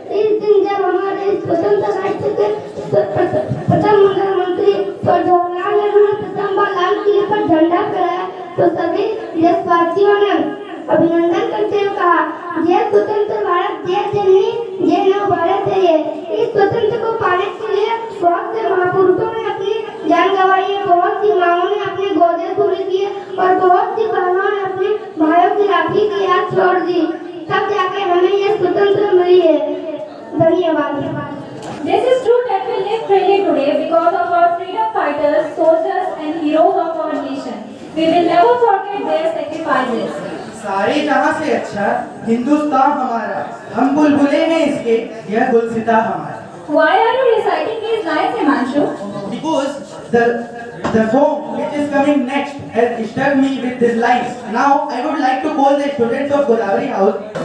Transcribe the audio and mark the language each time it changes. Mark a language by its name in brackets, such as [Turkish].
[Hindi] इस दिन जब हमारे स्वतंत्र राष्ट्र के प्रथम प्रधानमंत्री जवाहरलाल नेहरू ने प्रथम बार लाल किले पर झंडा फहराया तो सभी देशवासियों ने अभिनंदन करते हुए कहा, यह स्वतंत्र भारत जय जननी जय नव भारत है। ये इस स्वतंत्र को पाने के लिए बहुत से महापुरुषों ने अपनी जान गंवाई है, बहुत सी माओं ने अपने गोदे पूरे किए और बहुत सी बहनों ने अपने भाइयों की राखी की याद छोड़ दी, तब जाकर हमें यह स्वतंत्र मिली है। धन्यवाद। [English] This is true that we live freely today because of our freedom fighters, soldiers and heroes of our nation. We will never forget their sacrifices. [Hindi] सारे जहाँ से अच्छा हिंदुस्तान हमारा, हम बुलबुले हैं इसके, यह गुलसिता हमारा। [English] Why are you reciting these lines, Himanshu? Because the song which is coming next has struck me with these lines. Now I would like to call the students of Godavari House.